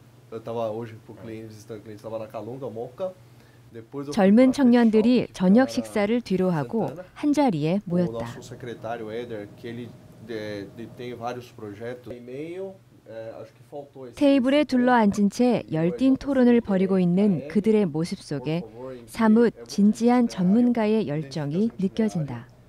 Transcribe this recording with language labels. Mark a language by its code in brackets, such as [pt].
[pt] Eu estava hoje para o cliente, visitando o cliente, estava na Calunga, Moca. [ko] 젊은 청년들이 저녁 식사를 뒤로 하고 한 자리에 모였다. [pt] O nosso secretário Éder, que ele tem vários projetos. E-mail, acho que faltou esse. [ko] 테이블에 둘러앉은 채 열띤 토론을 벌이고 있는 그들의 모습 속에 사뭇 진지한 전문가의 열정이 느껴진다.